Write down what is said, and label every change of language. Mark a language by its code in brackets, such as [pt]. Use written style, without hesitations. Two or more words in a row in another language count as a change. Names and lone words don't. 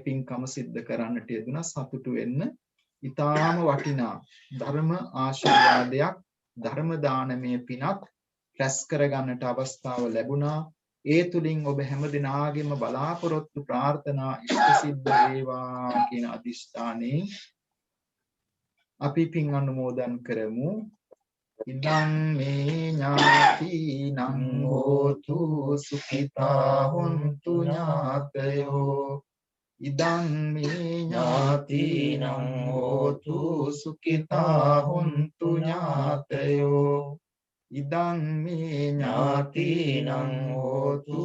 [si] පින්කම සිද්ධ කරන්නට යෙදුණා සතුටු වෙන්න ඊටාම වටිනා ධර්ම ආශිර්වාදයක් ධර්ම දානමය පිනක් රැස් කරගන්නට අවස්ථාව ලැබුණා ඒ තුලින් ඔබ හැම දිනාගෙම බලාපොරොත්තු ප්‍රාර්ථනා ඉෂ්ට සිද්ධ වේවා කියන අදිෂ්ඨානේ අපි පින් අනුමෝදන් කරමු [pi] ඉදං මේ ඥාතිනං හෝතු සුඛිතා හොන්තු ඥාතයෝ ඉදං මේ ඥාතිනං හෝතු සුඛිතා හොන්තු ඥාතයෝ ඉදං මේ ඥාතිනං හෝතු